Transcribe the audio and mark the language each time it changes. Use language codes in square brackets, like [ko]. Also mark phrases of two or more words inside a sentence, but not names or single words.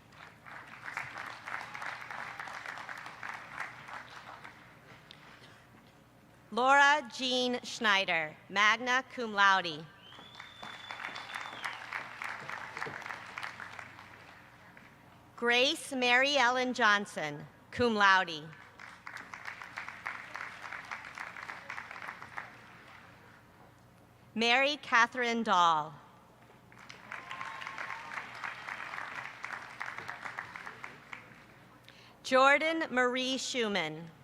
[en] Laura Jean Schneider, [la] magna cum laude. [en] Grace Mary Ellen Johnson, [la] cum laude. [en] Mary Catherine Dahl. Jordan Marie Schumann.